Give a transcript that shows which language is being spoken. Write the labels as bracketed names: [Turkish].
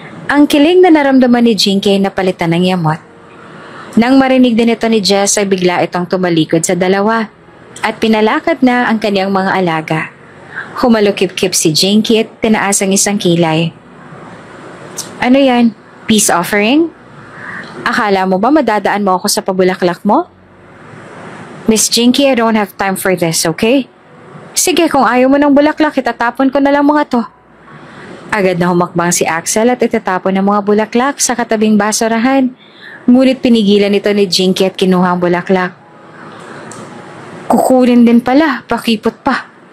[Filipino] Ang kilig na naramdaman ni Jinky ay napalitan ng yamot. Nang marinig din ito ni Jess ay bigla itong tumalikod sa dalawa at pinalakad na ang kanyang mga alaga. Humalukip-kip si Jinky at tinaas ang isang kilay. Ano yan? Peace offering? Akala mo ba madadaan mo ako sa pabulaklak mo? [English] Miss Jinky, I don't have time for this, okay? [Filipino] Sige, kung ayaw mo ng bulaklak, itatapon ko na lang mga to. Agad na humakbang si Axel at itatapon ng mga bulaklak sa katabing basurahan. Ngunit pinigilan ito ni Jinky at kinuha ang bulaklak. Kukunin din pala, pakipot pa.